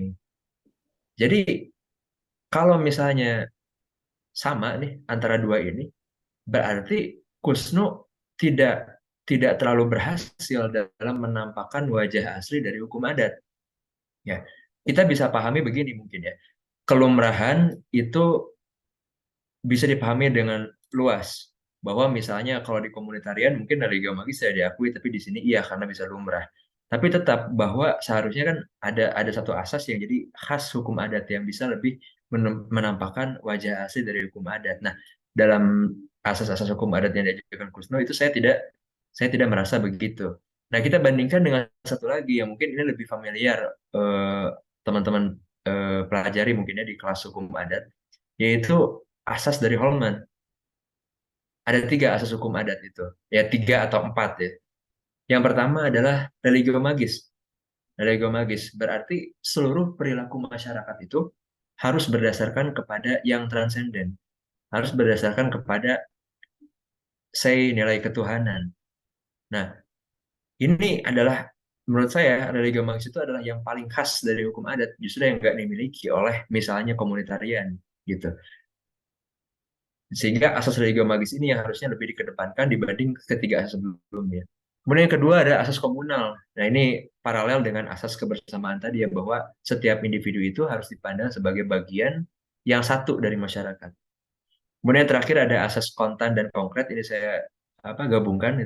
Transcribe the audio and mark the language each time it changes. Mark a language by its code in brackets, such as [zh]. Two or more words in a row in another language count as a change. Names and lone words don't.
[id] Jadi, kalau misalnya sama nih antara dua ini, berarti Kusno tidak tidak terlalu berhasil dalam menampakkan wajah asli dari hukum adat. Ya, kita bisa pahami begini mungkin ya. Kelumrahan itu bisa dipahami dengan luas. Bahwa misalnya kalau di komunitarian mungkin [la] religio magis [id] saya diakui, tapi di sini iya karena bisa lumrah. Tapi tetap bahwa seharusnya kan ada satu asas yang jadi khas hukum adat yang bisa lebih menampakkan wajah asli dari hukum adat. Nah, dalam asas-asas hukum adat yang diajukan Kusno itu saya tidak merasa begitu. Nah, kita bandingkan dengan satu lagi yang mungkin ini lebih familiar teman-teman pelajari mungkinnya di kelas hukum adat, yaitu asas dari Holman. Ada tiga asas hukum adat itu, ya tiga atau empat ya. Yang pertama adalah [la] religio magis. Religio magis [id] berarti seluruh perilaku masyarakat itu harus berdasarkan kepada yang transenden, harus berdasarkan kepada nilai ketuhanan. Nah, ini adalah menurut saya [la] religio magis [id] itu adalah yang paling khas dari hukum adat, justru yang nggak dimiliki oleh misalnya komunitarian gitu. Sehingga asas [la] religio magis [id] ini yang harusnya lebih dikedepankan dibanding ketiga asas sebelumnya. Kemudian yang kedua ada asas komunal. Nah, ini paralel dengan asas kebersamaan tadi ya, bahwa setiap individu itu harus dipandang sebagai bagian yang satu dari masyarakat. Kemudian yang terakhir ada asas kontan dan konkret, ini saya gabungkan itu.